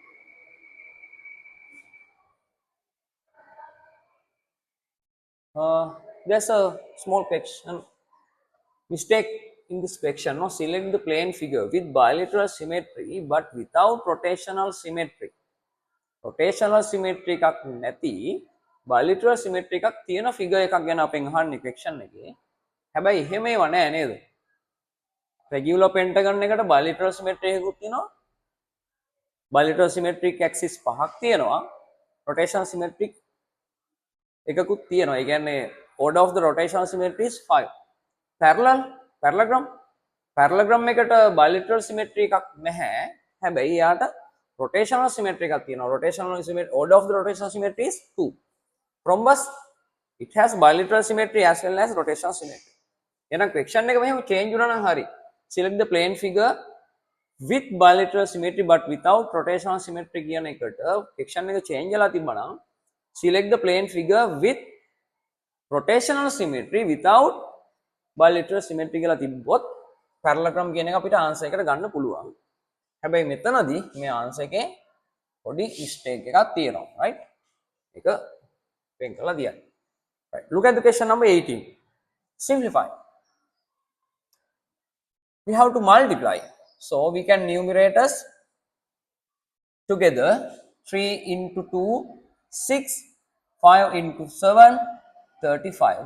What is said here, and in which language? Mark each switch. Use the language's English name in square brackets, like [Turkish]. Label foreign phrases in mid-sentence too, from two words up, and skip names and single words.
[English] There's a small question mistake in this question. No, select the plane figure with bilateral symmetry but without rotational symmetry. Rotational symmetry [Sinhala] එකක් නැති [English] bilateral symmetry [Sinhala] එකක් තියෙන figure එකක් ගැන අපෙන් අහන්නේ question එකේ. හැබැයි එහෙම ඒවා නෑ නේද? [English] Regular pentagon [Sinhala] එකට [English] bilateral symmetry [Sinhala] එකකුත් තියෙනවා. [English] Bilateral symmetric axis [Sinhala] පහක් තියෙනවා. [English] Rotational symmetric [Sinhala] එකකුත් තියෙනවා. ඒ කියන්නේ [English] order of the rotational symmetry is 5. [Sinhala] Parallelogram එකට [English] bilateral symmetry [Sinhala] එකක් නැහැ. හැබැයි යාට [English] rotational symmetry [Sinhala] එකක් තියෙනවා. [English] Rotational symmetry order of the rotational symmetry is 2. Rhombus it has bilateral symmetry as well as rotational symmetry. [Sinhala] එහෙනම් question එක මෙහෙම change වුණා නම් හරි. [English] Select the plane figure with bilateral symmetry but without rotational symmetry [Sinhala] කියන එකට question එක change වෙලා තිබ්බනම් [English] select the plane figure with rotational symmetry without bilateral symmetry [Sinhala] කියලා තිබ්බොත් parallelogram කියන එක අපිට answer එකට ගන්න පුළුවන්. හැබැයි මෙතනදී මේ answer එකේ පොඩි mistake එකක් තියෙනවා, right? ඒක වෙන් කරලා තියන්න. [English] Right. Look at the question number 18. Simplify. we have to multiply. So we can numerate as together 3 into 2, 6, 5 into 7, 35.